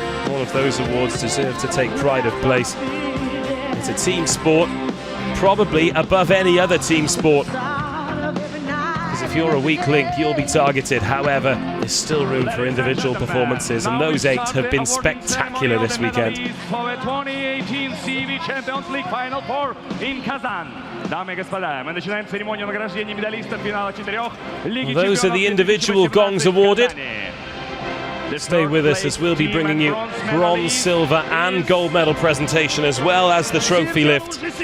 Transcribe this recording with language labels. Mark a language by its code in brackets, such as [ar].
[en] All of those awards deserve to take pride of place. It's a team sport, probably above any other team sport. because if you're a weak link, you'll be targeted. However, there's still room for individual performances, and those 8 have been spectacular this weekend. For the 2018 CV Champions League Final 4 in Kazan. [ru] Дамы и господа, мы начинаем церемонию награждения медалистов финала 4 Лиги Чемпионов. [en] Those are the individual gongs awarded. Stay with us as we'll be bringing you bronze, silver and gold medal presentation, as well as the trophy lift.